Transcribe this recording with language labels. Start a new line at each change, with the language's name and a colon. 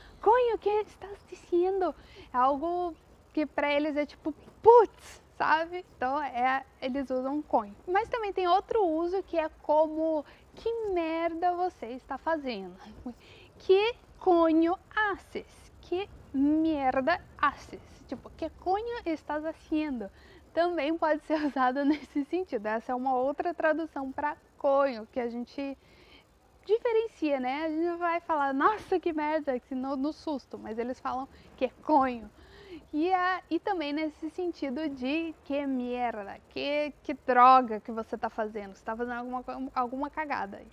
Portuguese: Coño, que estás dizendo? É algo que para eles é tipo putz, sabe? Então eles usam coño. Mas também tem outro uso que é como que merda você está fazendo?
Spanish: Que coño haces? Que merda haces? Tipo, que coño estás haciendo?
Portuguese: Também pode ser usado nesse sentido. Essa é uma outra tradução para coño, que a gente diferencia, né? A gente vai falar, nossa, que merda, no susto, mas eles falam que é coño. E também nesse sentido de que merda, que droga que você está fazendo, você está fazendo alguma cagada.